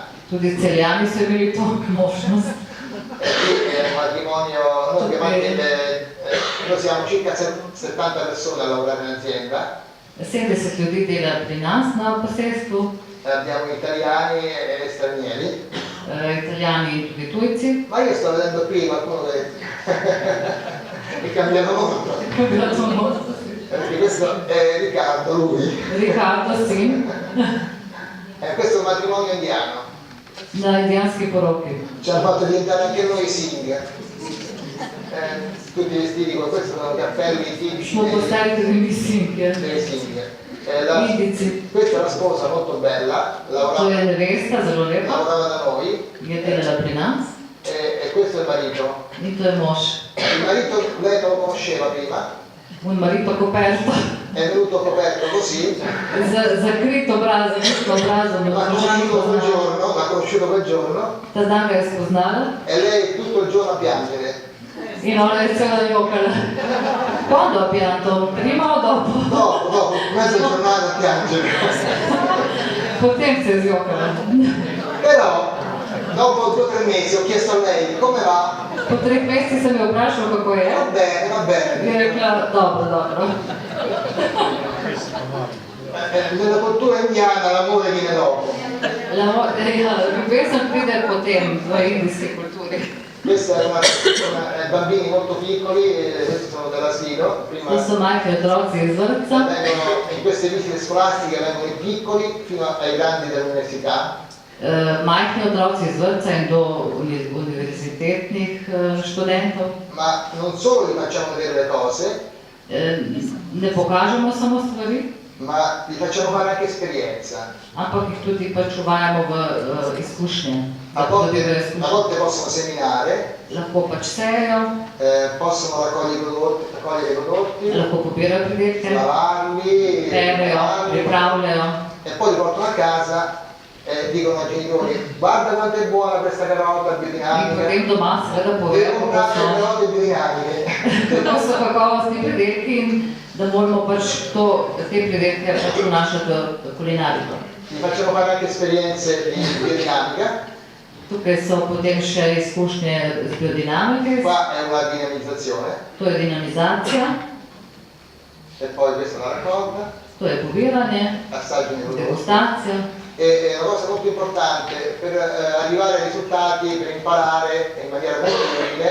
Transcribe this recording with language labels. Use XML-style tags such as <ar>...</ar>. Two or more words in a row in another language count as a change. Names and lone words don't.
<sl>Tudi Celjani so imeli to možnost.</sl> <it>E qui è un matrimonio, noi siamo circa 70 persone a lavorare in azienda.</it> <sl>70 ljudi dela pri nas na posestvu.</sl> <it>Abbiamo italiani e stranieri.</it> <sl>Italijani in tudi tujci.</sl> <it>Ma io sto vedendo qui qualcuno che cambiano molto. Perché questo è Riccardo, lui. Riccardo, sì. Questo è un matrimonio indiano.</it> <sl>Da indianski poroki.</sl> <it>Ci hanno fatto diventare anche noi sing. Tutti vestiti con questo sono cappelli tipici</it> <sl>Smo postali tudi mi singhe.</sl> <it>dei sing.</it> <sl>Indici.</sl> <it>Questa è una sposa molto bella,</it> <sl>To je nevesta, zelo lepa.</sl> <it>lavorava da noi.</it> <sl>Je delala pri nas.</sl> <it>E questo è il marito.</it> <sl>In to je mož.</sl> <it>Il marito lei non lo conosceva prima, Un marito coperto. è venuto coperto così,</it> <sl>Zakrit obraz, zakrit obrazom.</sl> <it>l'ha conosciuto quel giorno</it> <sl>Ta dan ga je spoznala.</sl> <it>e lei tutto il giorno a piangere.</it> <sl>In ona je cela jokala.</sl> <it>Quando ha pianto? Prima o dopo? Dopo, mezza giornata a piangere.</it> <sl>Potem se je zjokala.</sl> <it>Però, dopo 2 o 3 mesi ho chiesto a lei come va.</it> <sl>Po 3 mesecih sem jo vprašal, kako je.</sl> <it>Va bene.</it> <sl>Je rekla, dobro.</sl> <it>Nella cultura indiana l'amore viene dopo.</it> <sl>Ljubezen pride potem v indijski kulturi.</sl> <it>Questi erano bambini molto piccoli, questi sono dell'asilo.</it> <sl>To so majhni otroci iz vrtca.</sl> <it>In queste visite scolastiche vengono i piccoli fino ai grandi dell'università.</it> <sl>Majhni otroci iz vrtca in do univerzitetnih študentov.</sl> <it>Ma non solo gli facciamo vedere le cose,</it> <sl>Ne pokažemo samo stvari,</sl> <it>ma gli facciamo fare anche esperienza.</it> <sl>ampak jih tudi pač uvajamo v izkušnje.</sl> <it>A volte possono seminare,</it> <sl>Lahko pač sejo,</sl> <it>possono raccogliere i prodotti,</it> <sl>lahko pobirajo pridelke,</sl> <it>lavarli,</it> <sl>perejo, pripravljajo.</sl> <it>e poi li portano a casa e dicono ai genitori: guarda quanto è buona questa carota</it> <sl>In</sl> <it>biodinamica,</it> <sl>potem doma seveda povejo,</sl> <it>devo comprare le carote biodinamiche.</it> <sl>kako so kakovostni pridelki in da moramo pač te pridelke pač vnašati v kulinariko.</sl> <it>Gli facciamo fare anche esperienze di biodinamica.</it> <sl>Tukaj so potem še izkušnje z biodinamike,</sl> <it>Qua è una dinamizzazione</it> <sl>to je dinamizacija,</sl> <it>e poi questa è la raccolta,</it> <sl>to je pobiranje,</sl> <it>assaggio di prodotti.</it> <sl>degustacija.</sl> <it>E è una cosa molto importante per arrivare ai risultati, per imparare in maniera molto umile.</it>